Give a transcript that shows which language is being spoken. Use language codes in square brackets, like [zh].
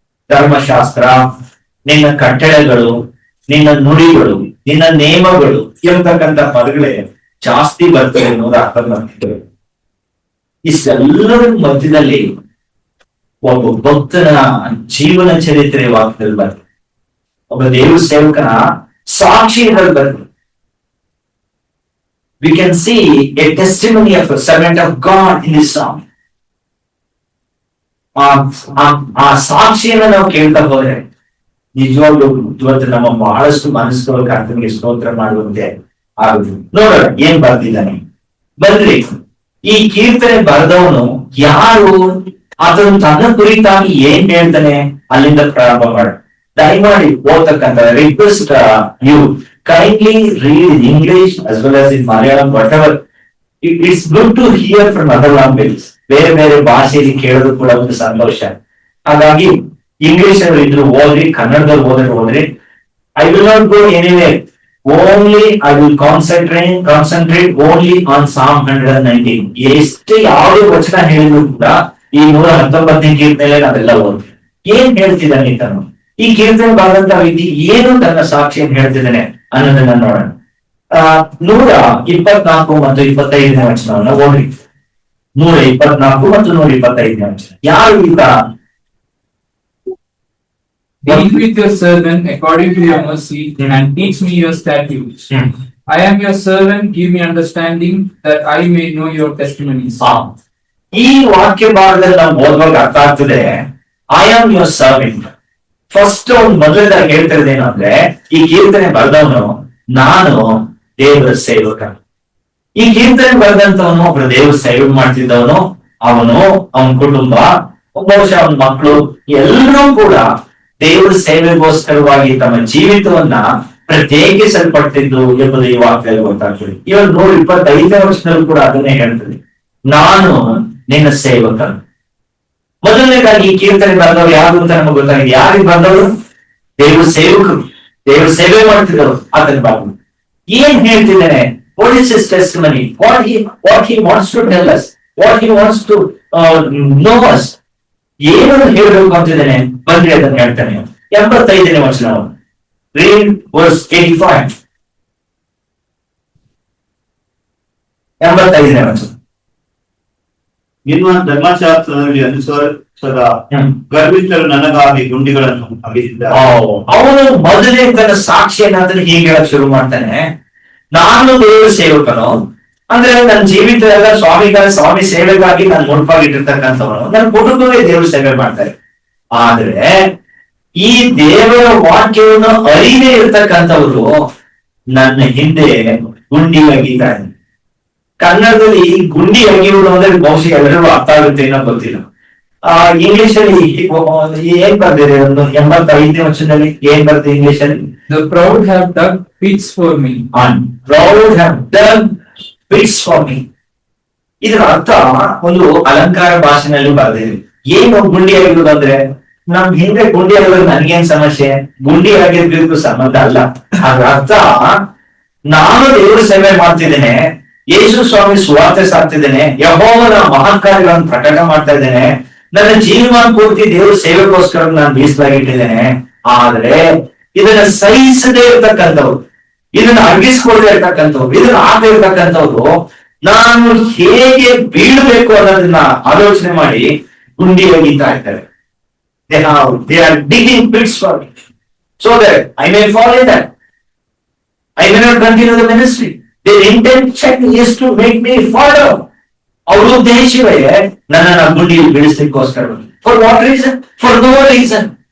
[kn] ಧರ್ಮಶಾಸ್ತ್ರ, ನಿನ್ನ ಕಟ್ಟಳೆಗಳು, ನಿನ್ನ ನುಡಿಗಳು, ನಿನ್ನ ನೇಮಗಳು ಎಂಬತಕ್ಕಂಥ ಪದಗಳೇ ಜಾಸ್ತಿ ಬರ್ತದೆ ಅನ್ನೋದು ಅರ್ಥ ಮಾಡ್ತಿದ್ದೇವೆ. ಇಷ್ಟೆಲ್ಲರ ಮಧ್ಯದಲ್ಲಿ ಒಬ್ಬ ಭಕ್ತನ ಜೀವನ ಚರಿತ್ರೆ ವಾಕ್ಯದಲ್ಲಿ ಬರ್ತದೆ, ಒಬ್ಬ ದೇವ ಸೇವಕನ ಸಾಕ್ಷಿಗಳಲ್ಲಿ ಬರ್ತದೆ. [en] We can see a testimony of a servant of God in this song. [kn] ಆ ಸಾಕ್ಷಿಯನ್ನ ನಾವು ಕೇಳ್ತಾ ಹೋದ್ರೆ ನಿಜವಾಗ್ಲೂ ಇವತ್ತು ನಮ್ಮ ಬಹಳಷ್ಟು ಮನಸ್ಸುಗಳು ಕರ್ತನಿಗೆ ಸ್ತೋತ್ರ ಮಾಡುವಂತೆ ಆಗುದು. ನೋಡೋಣ ಏನ್ ಬರ್ದಿದ್ದಾನೆ. ಬನ್ರಿ, ಈ ಕೀರ್ತನೆ ಬರೆದವನು ಯಾರು, ಅದನ್ನು ತನ್ನ ಕುರಿತಾಗಿ ಏನ್ ಹೇಳ್ತಾನೆ ಅಲ್ಲಿಂದ ಪ್ರಾರಂಭ ಮಾಡ. ದಯಮಾಡಿ ಓದ್ತಕ್ಕಂಥ [en] Request you kindly read in English as well as in Malayalam, whatever. It's good to hear from other languages. [kn] ಬೇರೆ ಬೇರೆ ಭಾಷೆಯಲ್ಲಿ ಕೇಳೋದು ಕೂಡ ಒಂದು ಸಂತೋಷ. ಹಾಗಾಗಿ ಇಂಗ್ಲಿಷ್ ಅಲ್ಲಿ ಇದ್ರು ಓದ್ರಿ, ಕನ್ನಡದಲ್ಲಿ ಹೋದ್ರಿ. [en] I will not go anywhere. Only I will concentrate only on Psalm 119. [kn] ಎಷ್ಟು ಯಾವುದೇ ವಚನ ಹೇಳಿದ್ರು ಕೂಡ ಈ 119ನೇ ಕೀರ್ತನೆಯಲ್ಲಿ ನಾವೆಲ್ಲ ಓದ್ರಿ. ಏನ್ ಹೇಳ್ತಿದ್ದಾನೆ ತಾನು, ಈ ಕೀರ್ತನೆ ಬರೆದಂತ ವ್ಯಕ್ತಿ ಏನು ತನ್ನ ಸಾಕ್ಷಿಯನ್ನು ಹೇಳ್ತಿದ್ದಾನೆ ಅನ್ನೋದನ್ನ ನೋಡೋಣ. 124 ಮತ್ತು 25ನೇ ವಚನವನ್ನ ಓದ್ರಿ. 124 ಮತ್ತು 125ನೇ ವಚನ. ಯಾರು ಈತ? [en] Deal with your servant according to your mercy, and teach me your statutes. I am your servant, give me understanding, that I may know your testimonies. [kn] ಈ ವಾಕ್ಯ ಭಾಗದಲ್ಲಿ ನಾವು ಓದುವಾಗ ಅರ್ಥ ಆಗ್ತದೆ, [en] I am your servant. [kn] First ಅವ್ನು ಮೊದಲದಾಗಿ ಹೇಳ್ತಿರೋದೇನು ಅಂದ್ರೆ, ಈ ಕೀರ್ತನೆ ಬರೆದವನು ನಾನು ದೇವರ ಸೇವಕ. ಈ ಕೀರ್ತನೆ ಬರೆದಂತವನು ಒಬ್ರು ದೇವರ ಸೇವೆ ಮಾಡ್ತಿದ್ದವನು, ಅವನ ಕುಟುಂಬ, ಬಹುಶಃ ಅವನ ಮಕ್ಕಳು ಎಲ್ಲರೂ ಕೂಡ ದೇವರ ಸೇವೆಗೋಸ್ಕರವಾಗಿ ತಮ್ಮ ಜೀವಿತವನ್ನ ಪ್ರತ್ಯೇಕಿಸಲ್ಪಟ್ಟಿದ್ದು ಎಂಬುದು ಈ ವಾಕ್ಯದಲ್ಲಿ ಗೊತ್ತಾಗ್ತದೆ. ಇವಾಗ 125ನೇ ವರ್ಷದಲ್ಲಿ ಕೂಡ ಅದನ್ನೇ ಹೇಳ್ತದೆ, ನಾನು ನಿನ್ನ ಸೇವಕನು. ಮೊದಲನೇದಾಗಿ ಈ ಕೀರ್ತನೆ ಬರೆದವರು ಯಾರು ಅಂತ ನಮಗೆ ಗೊತ್ತಾಗಿದೆ. ಯಾರಿಗೆ ಬಂದವರು? ದೇವ್ರ ಸೇವಕರು, ದೇವ್ರ ಸೇವೆ ಮಾಡ್ತಿದ್ದವರು. ಆತನ ಬಾಬು ಏನ್ ಹೇಳ್ತಿದ್ದಾನೆ? [en] What is his testimony? What he wants to tell us, what he wants to know us. [kn] ಏನನ್ನು ಹೇಳಬೇಕು ಅಂತಿದ್ದಾನೆ? ಬನ್ರಿ ಅದನ್ನು ಹೇಳ್ತಾನೆ. 85ನೇ ವಚನ [en] read verse 85. [kn] 85ನೇ ವಚನ. ನಿಮ್ಮ ಧರ್ಮಶಾಸ್ತ್ರದಲ್ಲಿ ಅನುಸರಿಸದ ಗರ್ವಿಷ್ಠರು ನನಗಾಗಿ ಗುಂಡಿಗಳನ್ನು ಅಗೆದಿದ್ದಾರೆ. ಅವನು ಮೊದಲೇ ತನ್ನ ಸಾಕ್ಷಿಯನ್ನ ಅದನ್ನು ಹೀಗೆ ಹೇಳಕ್ ಶುರು ಮಾಡ್ತಾನೆ, ನಾನು ದೇವರ ಸೇವಕನು. ಅಂದ್ರೆ ನನ್ನ ಜೀವಿತ ಎಲ್ಲ ಸ್ವಾಮಿ ಸೇವೆಗಾಗಿ ನಾನು ಮುಡುಪಾಗಿಟ್ಟಿರ್ತಕ್ಕಂಥವನು. ನನ್ನ ಕುಟುಂಬವೇ ದೇವ್ರ ಸೇವೆ ಮಾಡ್ತಾರೆ. ಆದ್ರೆ ಈ ದೇವರ ವಾಕ್ಯವನ್ನು ಅರಿದೇ ಇರ್ತಕ್ಕಂಥವ್ರು ನನ್ನ ಹಿಂದೆ ಗುಂಡಿ ಅಗೀತಾರೆ. ಕನ್ನಡದಲ್ಲಿ ಗುಂಡಿ ಅಗಿಯುವುದು ಅಂದ್ರೆ ಬಹುಶಃ ಎಲ್ಲರಿಗೂ ಅರ್ಥ ಆಗುತ್ತೆ ಏನೋ ಗೊತ್ತಿಲ್ಲ. ಇಂಗ್ಲಿಷ್ ಅಲ್ಲಿ ಏನ್ ಬರ್ದಿದೆ? ಒಂದು 85ನೇ ವಚನದಲ್ಲಿ ಏನ್ ಬರ್ದಿದೆ ಇಂಗ್ಲಿಷ್ ಅಲ್ಲಿ? [en] The proud have dug pits for me. Proud have dug pits for me. [kn] ಇದರ ಅರ್ಥ ಒಂದು ಅಲಂಕಾರ ಭಾಷೆನಲ್ಲಿ ಬರ್ದಿದೆ. ಏನು ಗುಂಡಿ ಆಗಿರೋದು ಅಂದ್ರೆ, ನಮ್ ಹಿಂದೆ ಗುಂಡಿ ಆಗಿರೋದು ನನ್ಗೇನ್ ಸಮಸ್ಯೆ? ಗುಂಡಿ ಆಗಿರ್ಬೇಕು ಸಂಬಂಧ ಅಲ್ಲ. ಅದ್ರ ಅರ್ಥ, ನಾನು ದೇವರ ಸೇವೆ ಮಾಡ್ತಿದ್ದೇನೆ, ಯೇಸು ಸ್ವಾಮಿ ಸುವಾರ್ತೆ ಸಾಕ್ತಿದ್ದೇನೆ, ಯೆಹೋವನ ಮಹಾಕಾರ್ಯಗಳನ್ನು ಪ್ರಕಟ ಮಾಡ್ತಾ ಇದ್ದೇನೆ, ನನ್ನ ಜೀವನ ಪೂರ್ತಿ ದೇವರ ಸೇವೆಗೋಸ್ಕರ ನಾನು ಮೀಸಲಾಗಿಟ್ಟಿದ್ದೇನೆ. ಆದ್ರೆ ಇದನ್ನ ಸಹಿಸದೇ ಇರ್ತಕ್ಕಂಥವ್ರು, ಇದನ್ನ ಅರ್ಗಿಸ್ಕೊಳ್ದೇ ಇರ್ತಕ್ಕಂಥವ್ರು, ಇದನ್ನ ಆಗದೆ ಇರ್ತಕ್ಕಂಥವ್ರು ನಾನು ಹೇಗೆ ಬೀಳ್ಬೇಕು ಅನ್ನೋದನ್ನ ಆಲೋಚನೆ ಮಾಡಿ ಗುಂಡಿ ಒಗಿತಾ ಇದ್ದಾರೆ. [en] They are digging pits for me so that I may fall in that. I may not continue the ministry. Their intention is to make me fall down. [kn] ಅವ್ರ ಉದ್ದೇಶವೇ ನನ್ನನ್ನು ಗುಂಡಿಯಲ್ಲಿ ಬೀಳಿಸ್ಲಿಕ್ಕೋಸ್ಕರ. [en] For what reason? For no reason.